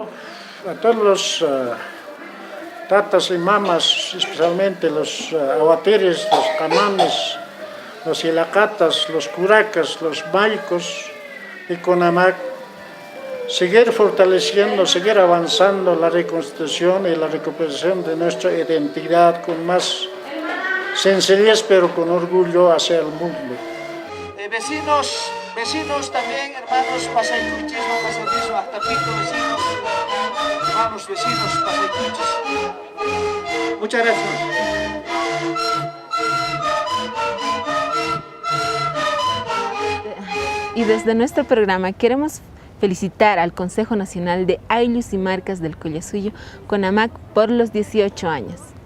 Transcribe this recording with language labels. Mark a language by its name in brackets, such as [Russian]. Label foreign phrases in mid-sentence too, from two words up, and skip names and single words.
[Spanish] A todos los tatas y mamas, especialmente los aguateres, los camames, los ilacatas, los curacas, los maicos y Conamac, seguir fortaleciendo, seguir avanzando la reconstrucción y la recuperación de nuestra identidad con más sencillez, pero con orgullo hacia el mundo. Vecinos también, hermanos pasaycuchis, pasaycuchis, Matapito, vecinos, hermanos vecinos pasaycuchis. Muchas gracias. Y desde nuestro programa queremos felicitar al Consejo Nacional de Aylus y Marcas del Collasuyo, Conamac, por los 18 años.